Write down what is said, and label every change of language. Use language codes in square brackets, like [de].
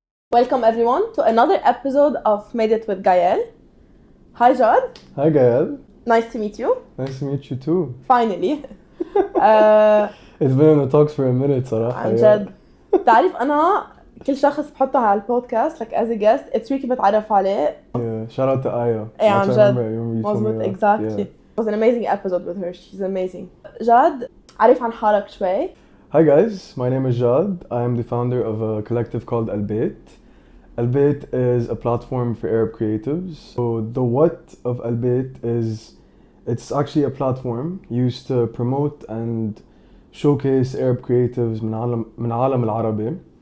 [en] Welcome everyone to another episode of Made It with Gael. Hi Jad. Hi Gael. Nice to meet you. Nice to meet you too. Finally. It's been in the talks for a minute صراحة. [ar] عن جد. تعرف أنا كل شخص بحطه على البودكاست like as a guest it's really بتعرف عليه. [en] Yeah, shout out to Aya. [ar] إيه عن جد. مظبوط [en] exactly. It was an amazing episode with her. She's amazing. جاد عارف عن حالك شوي. Hi guys, my name is Jad. I am the founder of a collective called Albeit. Albeit is a platform for Arab creatives. So the what of Albeit is it's actually a platform used to promote and showcase Arab creatives من عالم العربي.